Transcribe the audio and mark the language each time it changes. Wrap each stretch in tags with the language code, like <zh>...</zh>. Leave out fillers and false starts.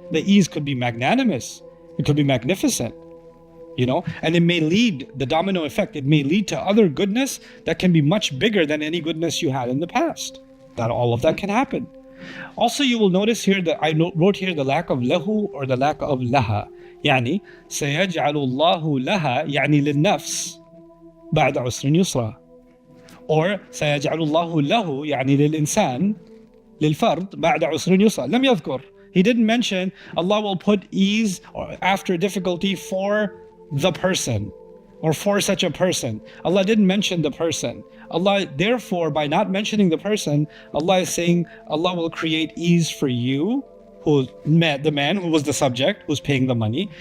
<en>The ease could be magnanimous. It could be magnificent, and it may lead, the domino effect, it may lead to other goodness that can be much bigger than any goodness you had in the past. That all of that can happen. Also, you will notice here that I wrote here the lack of lahu or the lack of laha.</en> <ar>يعني سيجعل الله لها يعني للنفس بعد عسر يسرا. Or سيجعل الله له يعني للإنسان للفرد بعد عسر يسرا. لم يذكر.</ar> <en>He didn't mention Allah will put ease or after difficulty for the person or for such a person. Allah didn't mention the person. Allah, therefore, by not mentioning the person, Allah is saying Allah will create ease for you, the man who was the subject, who's paying the money.</en>